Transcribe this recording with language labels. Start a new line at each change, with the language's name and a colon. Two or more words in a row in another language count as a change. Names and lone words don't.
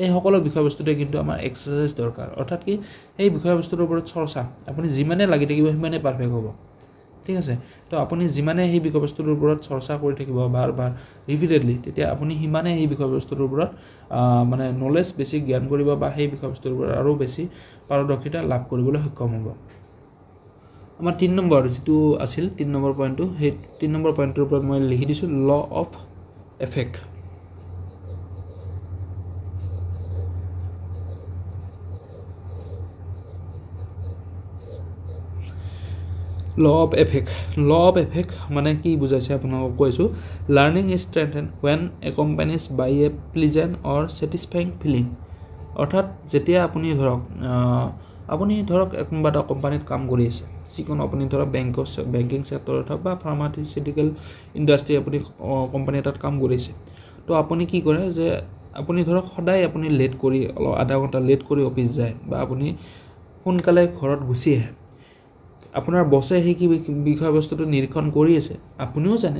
Assamese: এই সকলো বিষয়বস্তুতে কিন্তু আমাৰ এক্সাৰসাইজ দৰকাৰ অৰ্থাৎ কি এই বিষয়বস্তুৰ ওপৰত চৰ্চা আপুনি যিমানে লাগি থাকিব সিমানে পাৰফেক্ট হ'ব ঠিক আছে তো আপুনি যিমানে এই বিষয়বস্তুৰ ওপৰত চৰ্চা কৰি থাকিব বাৰ বাৰ ৰিপিটেডলি তেতিয়া আপুনি সিমানে এই বিষয়বস্তুৰ ওপৰত মানে নলেজ বেছি জ্ঞান কৰিব বা সেই বিষয়বস্তুৰ ওপৰত আৰু বেছি পাৰদৰ্শিতা লাভ কৰিবলৈ সক্ষম হ'ব আমাৰ 3 নম্বৰ যেটো আছিল 3 নম্বৰ পইণ্টটো সেই 3 নম্বৰ পইণ্টৰ ওপৰত মই লিখি দিছো
English: law of effect law of effect
Assamese: মানে কি বুজাইছে আপোনাক কৈছো
English: learning is strengthened when accompanies by a pleasant or satisfying feeling
Assamese: অৰ্থাৎ যেতিয়া আপুনি ধৰক কোনোবা এটা কোম্পানীত কাম কৰি আছে যিকোনো আপুনি ধৰক
English: banking sector
Assamese: হওক বা
English: pharmaceutical industry
Assamese: আপুনি কোম্পানী এটাত কাম কৰিছে তো আপুনি কি কৰে যে আপুনি ধৰক সদায় আপুনি লেট কৰি আধা ঘণ্টা লেট কৰি অফিস যায় বা আপুনি সোনকালে ঘৰত গুচি আহে আপোনাৰ বছে সেই কি বিষয়বস্তুটো নিৰীক্ষণ কৰি আছে আপুনিও জানে